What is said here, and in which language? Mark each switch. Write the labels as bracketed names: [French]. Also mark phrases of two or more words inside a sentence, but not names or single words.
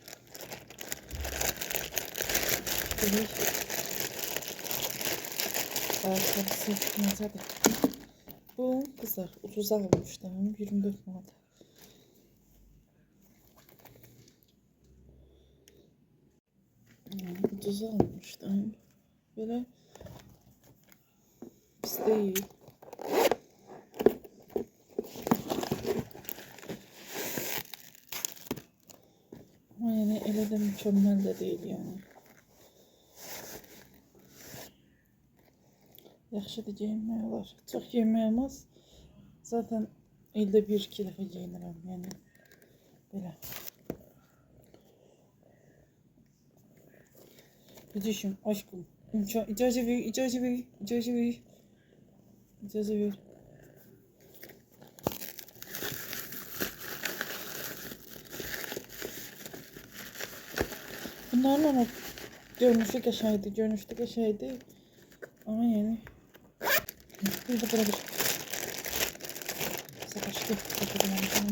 [Azerbaijani] Belə ayaqqabısı necədir? Bu kızlar ucuza almışdım, 24 manat. Ucuza almışdım. [Turkish] Böyle pis değil. Ama yani [Azerbaijani] elə də [Turkish] mükemmel de değil yani. [Azerbaijani] Yaxşı da giyinmək olar. Çox giyinmək olmaz. Zaten ildə 1-2 dəfə giyinirəm yani. Belə. Bir düşün aşkım. İcazə ver, icazə ver, icazə ver. İcazə ver. Bunların ama görünüşü qəşəngdir, ama yani burada bura bir savaşlı takılmışım.